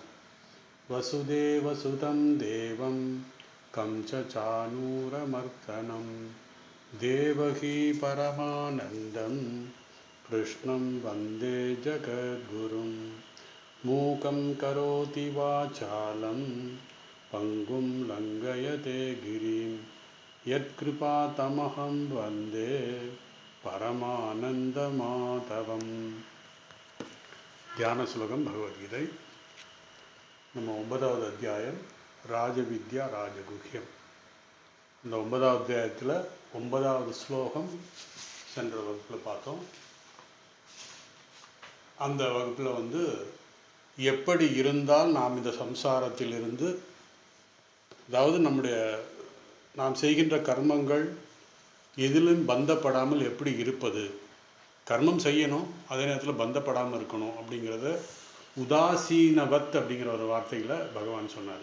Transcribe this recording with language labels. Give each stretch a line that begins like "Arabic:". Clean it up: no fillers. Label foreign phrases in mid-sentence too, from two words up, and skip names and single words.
Sanskrit: वसुदेवसुतं देवं कंसचाणूरमर्दनं देवकी परमानन्दं कृष्णं वन्दे जगद्गुरुं. मूकं करोति वाचालं पंगुं लङ्घयते गिरिं यत्कृपातमहं वन्दे परमानन्दमाधवम्.
Tamil: தியான ஸ்லோகம் பகவத்கீதை. நம்ம 9வது அத்தியாயம்
Sanskrit: राजविद्या राजगुह्यम्.
Tamil: இந்த 9வது அத்தியாயத்தில் 9வது ஸ்லோகம் சென்ற வகுப்பில் பார்த்தோம். அந்த வகுப்பில் எப்படி இருந்தால் நாம் இந்த சம்சாரத்திலிருந்து, அதாவது நாம் செய்கின்ற கர்மங்கள் எதிலும் பந்தப்படாமல் எப்படி இருப்பது, கர்மம் செய்யணும் அதே நேரத்தில் பந்தப்படாமல் இருக்கணும் அப்படிங்கிறத உதாசீனவத் அப்படிங்கிற ஒரு வார்த்தையில் பகவான் சொன்னார்.